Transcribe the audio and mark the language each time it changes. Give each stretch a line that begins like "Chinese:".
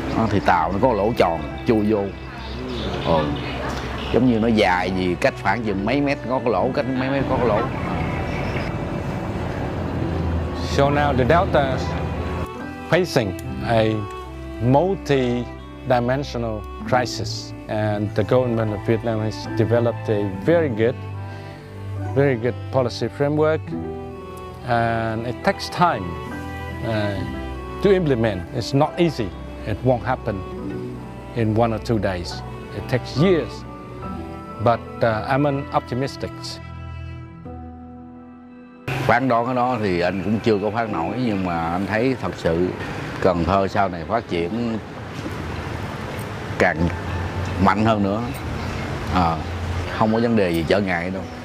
Vietnamese: Thì tàu nó có lỗ tròn chui vô, giống như nó dài gì cách khoảng chừng mấy mét có cái lỗ, cách mấy mét có cái lỗ.
English: So now the delta is facing a multi-dimensional crisis, and the government of Vietnam has developed a very good policy framework, and it takes time to implement. It's not easy. It won't happen in 1 or 2 days. It takes years, but I'm optimistic.
Vietnamese: Phán đoán cái đó thì anh cũng chưa có phán nổi, nhưng mà anh thấy thật sự Cần Thơ sau này phát triển càng mạnh hơn nữa, không có vấn đề gì trở ngại đâu.